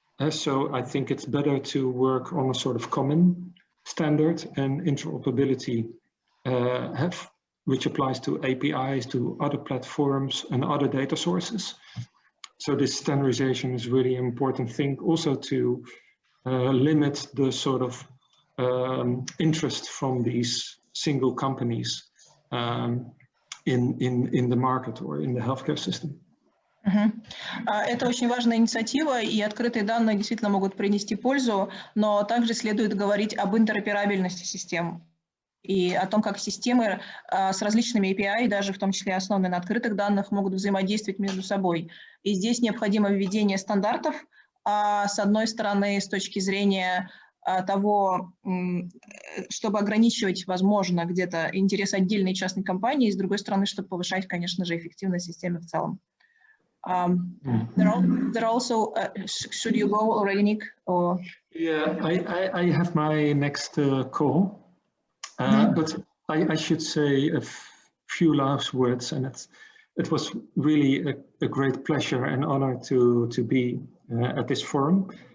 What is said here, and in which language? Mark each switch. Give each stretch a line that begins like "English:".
English: So I think it's better to work on a sort of common standard and interoperability which applies to APIs, to other platforms and other data sources. So this standardization is really an important thing, also to limit the sort of interest from these single companies in the market or in the healthcare system.
Russian: Это очень важная инициатива, и открытые данные действительно могут принести пользу, но также следует говорить об интероперабельности систем и о том, как системы с различными API, даже в том числе основанные на открытых данных, могут взаимодействовать между собой. И здесь необходимо введение стандартов, с одной стороны, с точки зрения того, чтобы ограничивать, возможно, где-то интерес отдельной частной компании, и с другой стороны, чтобы повышать, конечно же, эффективность системы в целом.
English: There also, should you go already, Nick? Or? Yeah, I have my next call, but I should say a few last words, and it was really a great pleasure and honor to be at this forum.